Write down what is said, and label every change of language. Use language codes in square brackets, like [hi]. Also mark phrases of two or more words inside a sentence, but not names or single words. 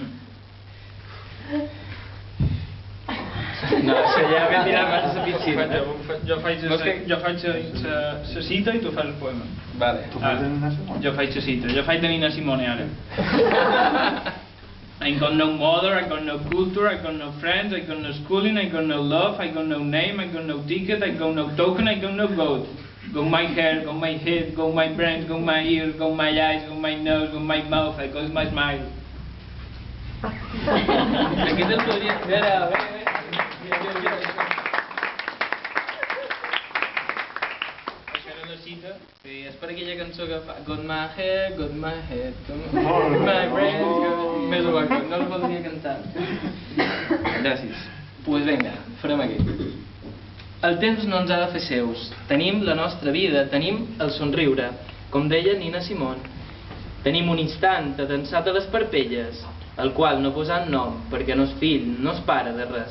[ca] No, això ja m'he tirat massa la piscina. Jo faig la cita i tu fas el poema. Vale. Tu fas de Nina Simone? Jo faig la cita, jo faig de Nina Simone ara. [en] I got no mother, I got no culture, I got no friends, I got no schooling, I got no love, I got no name, I got no ticket, I got no token, I got no vote. Got my hair, got my head, got my brains, got my ears, got my eyes, got my nose, got my mouth, I got my smile. [ca] Aquí te'l podria... Mira, bé. Això era la cita. Sí, és per aquella cançó que fa [en] Got my head, got my head, got my brains, [ca] més o menys, no el voldria cantar. Gràcies. Pues vinga, farem aquí. El temps no ens ha de fer seus. Tenim la nostra vida, tenim el somriure, com deia Nina Simone. Tenim un instant atensat a les parpelles, el qual no posant nom, perquè no és fill, no és pare de res.